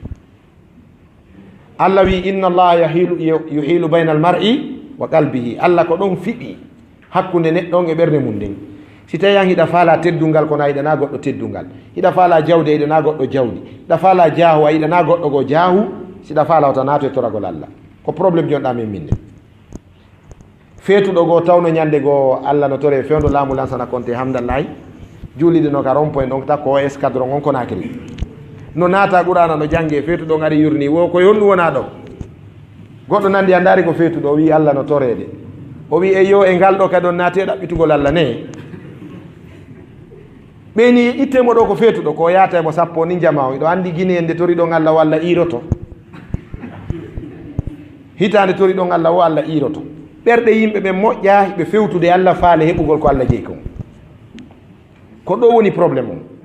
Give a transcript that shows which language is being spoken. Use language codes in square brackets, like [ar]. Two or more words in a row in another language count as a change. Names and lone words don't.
[ff] Allah wi [ar] إن الله يحول بين المرء وقلبه [ff] Allah ko ɗon fiɓi hakkunde neɗɗon e ɓerde mum nden si tawi an hiɗa faala teddungal kono a yiɗana goɗɗo teddungal hiɗa faala jawdi a yiɗana goɗɗo jawdi hiɗa faala jaahu a yiɗana goɗɗo go jaahu siɗa faala wata naato e toragol Allah ko probléme jonɗa min min nde feetuɗo goo tawno ñande goo Allah no tore fewndo laamu lansana konte hamdallahi juuliɗe no ka rond point donc takko o escadron on Conakry no naata qurana no jangge feetuɗo ngari yurni wo ko yonɗum wona ɗo goɗɗo nandi a ndaari ko feetuɗo o wi Allah no torede o wi e yo e ngal ɗo kadi on naate ɗaɓɓitugol Allah ne ɓeni ittemo ɗo ko feetuɗo ko yaata emo sappo ni jama o iɗo andi Guinée nde tori ɗon Allah walla iroto hitande tori ɗon Allah o Allah iroto ɓerɗe yimɓe ɓe moƴƴa ɓe fewtude Allah faale heɓugol ko Allah jeyi kon ko ɗo woni probléme o